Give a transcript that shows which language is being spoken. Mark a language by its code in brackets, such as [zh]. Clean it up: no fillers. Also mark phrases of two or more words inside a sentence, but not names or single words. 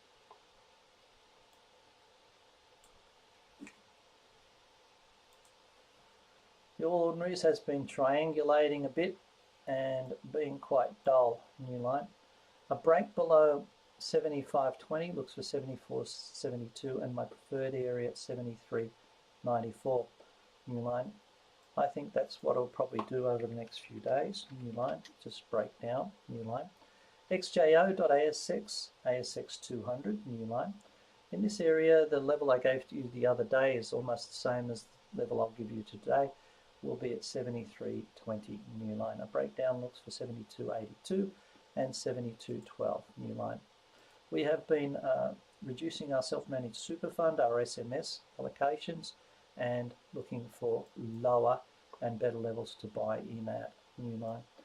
[en] The All Ordinaries has been triangulating a bit and being quite dull, new line. A break below 75.20 looks for 74.72 and my preferred area at 73.94, new line. I think that's what I'll probably do over the next few days, new line, just break down, new line. XJO.ASX, ASX 200, new line. In this area, the level I gave to you the other day is almost the same as the level I'll give you today. Will be at 73.20, new line. A breakdown looks for 72.82 and 72.12, new line. We have been reducing our self-managed super fund, our SMS allocations, and looking for lower and better levels to buy in at, new line.